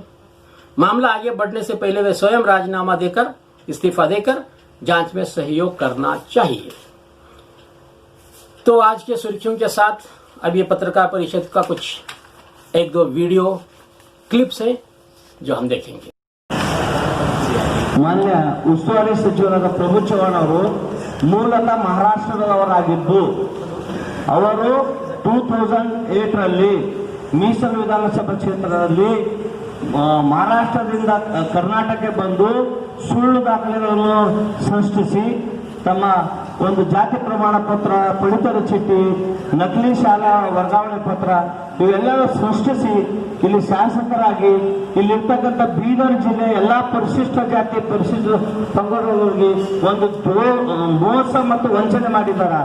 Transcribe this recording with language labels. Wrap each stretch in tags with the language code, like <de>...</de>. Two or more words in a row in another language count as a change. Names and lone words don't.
<hi>मामला आगे बढ़ने से पहले वे स्वयं राजीनामा देकर इस्तीफा देकर जांच में सहयोग करना चाहिए। तो आज के सुर्खियों के साथ अब ये पत्रकार परिषद का कुछ 1-2</hi> <en>video clips</en> <hi>है जो हम देखेंगे।</hi> <kn>ಮಾನ್ಯ ಉಸ್ತುವಾರಿ ಸಚಿವರಾದ ಪ್ರಭು ಚೌಹಾಣ್ ಅವರು ಮೂಲತಃ ಮಹಾರಾಷ್ಟ್ರದವರಾಗಿದ್ದು ಅವರು 2008ರಲ್ಲಿ ಮೀಸಲು ವಿಧಾನಸಭಾ ಕ್ಷೇತ್ರದಲ್ಲಿ ಮಹಾರಾಷ್ಟ್ರದಿಂದ ಕರ್ನಾಟಕಕ್ಕೆ ಬಂದು ಸುಳ್ಳು ದಾಖಲೆಗಳನ್ನು ಸೃಷ್ಟಿಸಿ ತಮ್ಮ ಒಂದು ಜಾತಿ ಪ್ರಮಾಣ ಪತ್ರ, ಪಡಿತರ ಚೀಟಿ, ನಕಲಿ ಶಾಲಾ ವರ್ಗಾವಣೆ ಪತ್ರ ಇವೆಲ್ಲವೂ ಸೃಷ್ಟಿಸಿ ಇಲ್ಲಿ ಶಾಸಕರಾಗಿ ಇಲ್ಲಿರ್ತಕ್ಕಂಥ ಬೀದರ್ ಜಿಲ್ಲೆ ಎಲ್ಲಾ ಪರಿಶಿಷ್ಟ ಜಾತಿ ಪರಿಶಿಷ್ಟ ಪಂಗಡಗಳಿಗೆ ಒಂದು ಮೋಸ ಮತ್ತು ವಂಚನೆ ಮಾಡಿದ್ದಾರೆ.</kn>